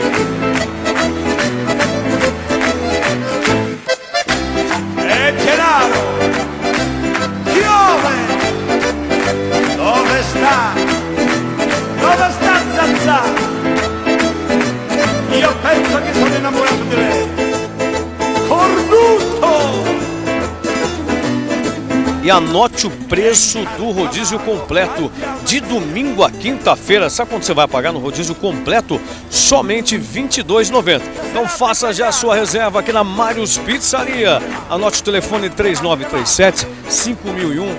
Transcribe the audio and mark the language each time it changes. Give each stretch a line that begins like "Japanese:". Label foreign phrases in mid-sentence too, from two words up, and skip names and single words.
Italian: E Gennaro, piove! Dove sta? Dove sta Zazà? Io penso che sono innamorato di lei. Cornuto!
Portuguese: E anote o preço do rodízio completo de domingo a quinta-feira. Sabe quando você vai pagar no rodízio completo? Somente R$ 22,90. Então faça já a sua reserva aqui na Mários Pizzaria. Anote o telefone 3937-5001.